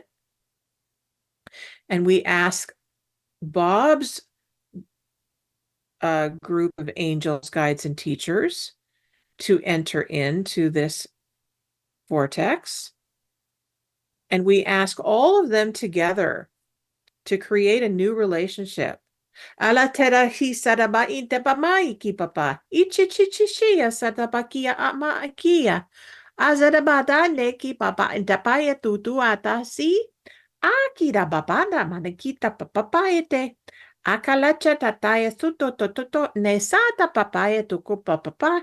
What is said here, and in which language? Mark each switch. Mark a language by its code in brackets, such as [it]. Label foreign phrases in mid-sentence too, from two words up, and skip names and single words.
[en] And we ask Bob's group of angels, guides, and teachers to enter into this vortex. And we ask all of them together to create a new relationship. Ala tera hi saraba inte pa mai ki papa. Ichichichishia satapakia ama akia. Azarabada ne ki papa intapaya tutu atasi. Akira babana manakita papapaete. Akalacha tataya suto tototo ne sata papaya tuku papa.